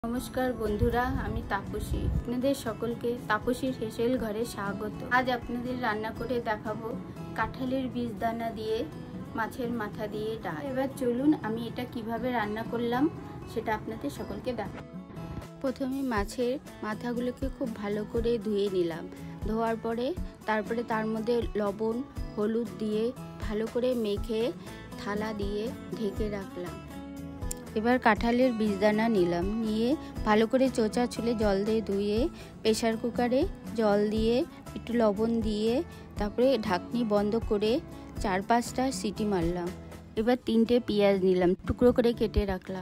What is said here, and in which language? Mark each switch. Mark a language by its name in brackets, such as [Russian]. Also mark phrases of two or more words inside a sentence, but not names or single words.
[Bangla] নমস্কার বন্ধুরা আমি তাপসী আপনাদের সকলকে তাপসীর হেঁসেল ঘরে স্বাগত। আজ আপনাদের রান্না করে দেখাবো কাঁঠালের বীজ দানা দিয়ে মাছের মাথা দিয়ে ডাল। এবার চলুন আমি এটা কিভাবে রান্না করলাম সেটা আপনাদের সকলকে দেখাবো। প্রথমে মাছের মাথাগুলোকে খুব ভালো করে ধুয়ে নিলাম। ধোয়ার পরে তারপরে তার মধ্যে লবণ হলুদ দিয়ে ভালো করে মেখে থালা দিয়ে ঢেকে রাখলাম। এবার কাঁঠালের বীজদানা নিলাম, নিয়ে ভালো করে চোচা ছুলে জল দিয়ে ধুয়ে প্রেসার কুকারে জল দিয়ে একটু লবণ দিয়ে তারপরে ঢাকনি বন্ধ করে 4-5টা সিটি মারলাম। এবার 3টে পেঁয়াজ নিলাম, টুকরো করে কেটে রাখলাম।